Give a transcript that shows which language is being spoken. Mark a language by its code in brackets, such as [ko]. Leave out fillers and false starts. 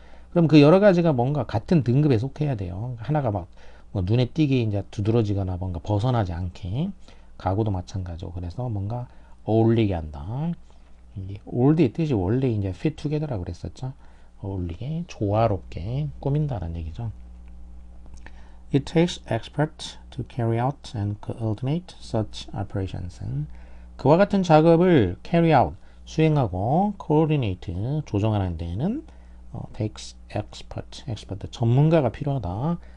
[ko] 그럼 그 여러 가지가 뭔가 같은 등급에 속해야 돼요. 하나가 막 뭐 눈에 띄게 이제 두드러지거나 뭔가 벗어나지 않게 가구도 마찬가지고 그래서 뭔가 어울리게 한다. 올드의 뜻이 원래 이제 [en] fit together [ko] 라고 그랬었죠. 어울리게 조화롭게 꾸민다는 얘기죠. [en] It takes experts to carry out and coordinate such operations. [ko] 그와 같은 작업을 [en] carry out [ko] 수행하고 coordinate 조정하는 데에는 [en] takes expert [ko] 전문가가 필요하다.